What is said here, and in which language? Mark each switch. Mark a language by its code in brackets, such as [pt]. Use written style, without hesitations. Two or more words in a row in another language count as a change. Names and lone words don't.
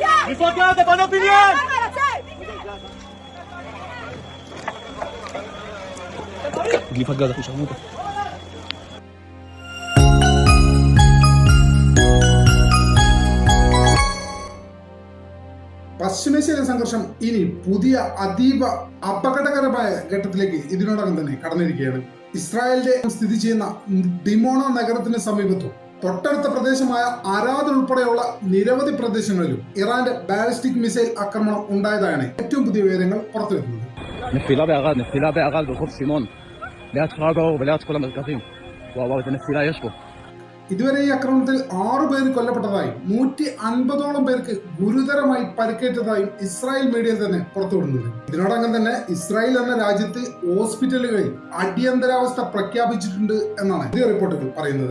[ml] Enfocada, para opinión. Gifagada ko siya mo. പശ്ചിമേഷ്യയിലെ സംഘർഷം ഇനി പുതിയ അതീവ അപകടകരമായ ഘട്ടത്തിലേക്ക് ഇതിനോടകം തന്നെ കടന്നിരിക്കുകയാണ്. ഇസ്രായേലിന്റെ സ്ഥിതി ചെയ്യുന്ന ഡിമോണ നഗരത്തിന് സമീപത്തും തൊട്ടടുത്ത പ്രദേശമായ അരാദ് ഉൾപ്പെടെയുള്ള നിരവധി പ്രദേശങ്ങളിലും ഇറാന്റെ ബാലിസ്റ്റിക് മിസൈൽ ആക്രമണം ഉണ്ടായതാണ് ഏറ്റവും പുതിയ വിവരങ്ങൾ പുറത്തുവരുന്നത്. [he] נפילה בערד ברחוב סימון, ליד כפר דרור וליד כל המרכזים. וואו, איזה נפילה יש פה. [ml] ഇതുവരെ ഈ ആക്രമണത്തിൽ 6 പേര് കൊല്ലപ്പെട്ടതായും 150ഓളം പേർക്ക് ഗുരുതരമായി പരിക്കേറ്റതായും ഇസ്രായേൽ മീഡിയയിൽ തന്നെ പുറത്തുവിടുന്നത്. ഇതിനോടകം തന്നെ ഇസ്രായേൽ എന്ന രാജ്യത്ത് ഹോസ്പിറ്റലുകളിൽ അടിയന്തരാവസ്ഥ പ്രഖ്യാപിച്ചിട്ടുണ്ട് എന്നാണ് പുതിയ റിപ്പോർട്ടുകൾ പറയുന്നത്.